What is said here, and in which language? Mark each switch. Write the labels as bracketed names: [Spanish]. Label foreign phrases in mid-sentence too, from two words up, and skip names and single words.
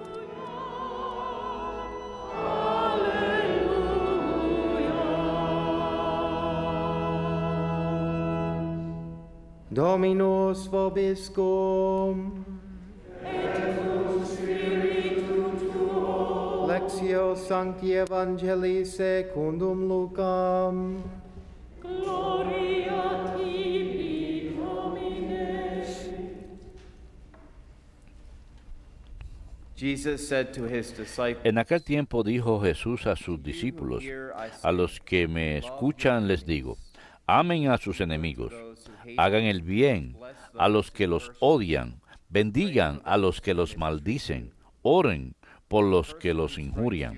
[Latin] Dominus vobiscum. Lectio Sancti Evangelii secundum Lucam. Gloria tibi, Domine. [English] Jesus said to his disciples, [Spanish] En aquel tiempo dijo Jesús a sus discípulos: a los que me escuchan les digo, amen a sus enemigos, hagan el bien a los que los odian, bendigan a los que los maldicen, oren por los que los injurian.